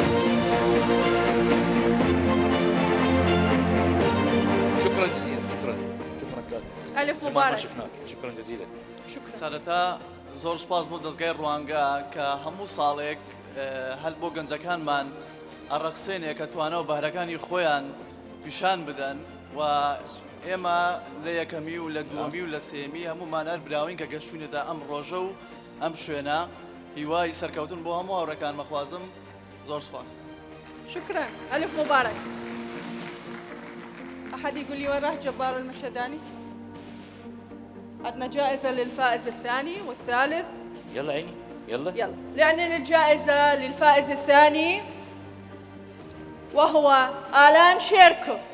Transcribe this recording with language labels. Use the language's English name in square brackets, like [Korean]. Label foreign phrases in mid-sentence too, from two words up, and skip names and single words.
[Arabic] شكرا جزيلا. شكرا. جزيلا. [Central Kurdish] سەرەتا زۆر سپاس بۆ دەستگای ڕوانگە کە هەموو ساڵێک هەل بۆ گەنجەکانمان ئەڕەخسێنێ کە توانە و بەهرەکانی خۆیان پیشان بدەن و ئێمە لە یەکەمی و لە دووەمی و لە سێمی هەمومان هەر براوین کە گەشتوونێتە ئەم ڕۆژە و ئەم شوێنە هیوای سەرکەوتن بۆ هەموو هاوڕێکان مەخوازم. زۆر سپاس. [Arabic] شكرا. ألف مبارك. أحد يقول لي وين راح جبار المشهداني؟ عندنا جائزة للفائز الثاني والثالث. يلا عيني يلا يلا لأن الجائزة للفائز الثاني وهو آلان شيركو.